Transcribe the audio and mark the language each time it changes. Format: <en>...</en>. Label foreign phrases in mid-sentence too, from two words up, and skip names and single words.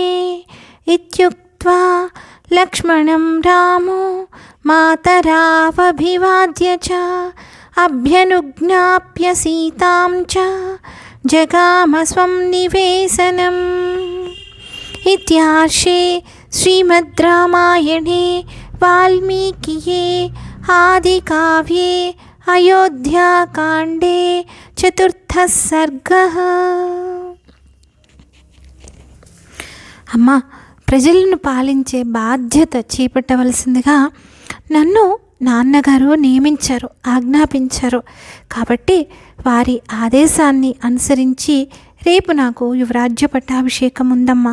<sa>इत्युक्त्वा लक्ष्मणं रामो मातरावभिवाद्य च अभ्यनुज्ञाप्य सीतां च जगाम स्वं निवेशनम्. इत्यार्षे श्रीमद् रामायणे वाल्मीकिये आदिकाव्ये अयोध्याकाण्डे चतुर्थः सर्गः.</sa> <te>అమ్మ, ప్రజలను పాలించే బాధ్యత చేపట్టవలసిందిగా నన్ను నాన్నగారు నియమించారు, ఆజ్ఞాపించారు. కాబట్టి వారి ఆదేశాన్ని అనుసరించి రేపు నాకు యువరాజ్య పట్టాభిషేకం ఉందమ్మా.</te>